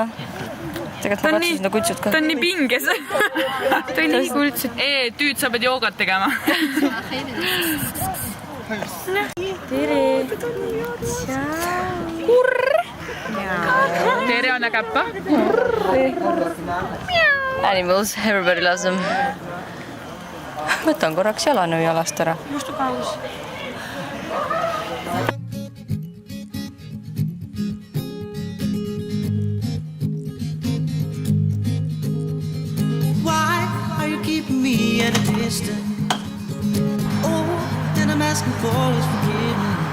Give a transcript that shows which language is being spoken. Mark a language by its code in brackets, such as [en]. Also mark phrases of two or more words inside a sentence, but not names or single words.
[et] Tegelikult ma katsusin seda kutsut ka. Ta on nii pinges. Ta on nii kuldset. Tüüd, sa pead joogat tegema. Tere. Tere, anna käppa. [en] Animals, everybody loves them. [et] Võtan korraks jalanõu jalast ära. Mustu paus. [en] Keeping me at a distance. All that I'm asking for is forgiveness.